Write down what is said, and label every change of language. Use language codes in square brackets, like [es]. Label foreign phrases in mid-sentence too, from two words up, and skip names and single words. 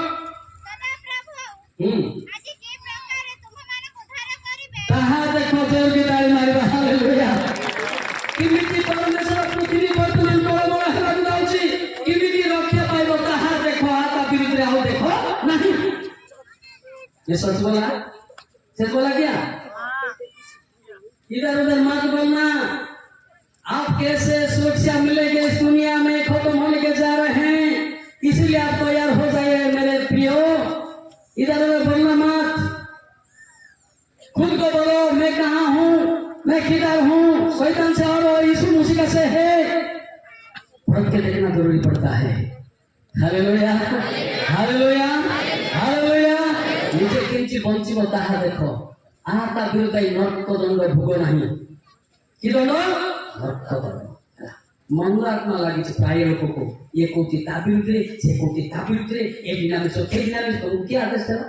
[or] ତାହା ଦେଖ, ଜୋରକି ତାଳି ମାରିବା। ହାଲେଲୁୟା। କେମିତି ପରମେଶ୍ୱର ପୃଥିବୀ ବର୍ତ୍ତମାନ ଟଳମଳ ହେବାକୁ ଯାଉଛି, କେମିତି ରକ୍ଷା ପାଇବ ତାହା ଦେଖ। ତା ବିରୁଦ୍ଧରେ ଆଉ ଦେଖ ନାହିଁ। [hi] ये सच बोला? सच बोला क्या? इधर उधर मत बोलना। आप कैसे सुरक्षा मिलेगी इस दुनिया में, खत्म होने के जा रहे हैं, इसलिए आप तैयार हो जाइए मेरे प्रियो। इधर उधर बोलना मत। खुद को बोलो, मैं कहाँ हूँ, मैं किधर हूँ। शैतान से और यीशु मसीह से है पढ़ के देखना जरूरी पड़ता है। हालेलुया हालेलुया हालेलुया। [or] ନିଜେ କେମିତି ବଞ୍ଚିବ ତାହା ଦେଖ। ତା ବିରୁଦ୍ଧ ନର୍କ ଦଣ୍ଡ ଭୋଗ ନାହିଁ। କି ଦଣ୍ଡ? ନର୍କ ଦଣ୍ଡ। ମନର ଆତ୍ମା ଲାଗିଛି ପ୍ରାୟ ଲୋକକୁ। ଇଏ କହୁଛି ତା ବିରୁଦ୍ଧରେ, ସେ କହୁଛି ତା ବିରୁଦ୍ଧରେ, ଏ ଡିନାମିନେସ ସେ ଡିନାମିନେସ ତମକୁ କିଏ ଆଦେଶ ଦେଲା?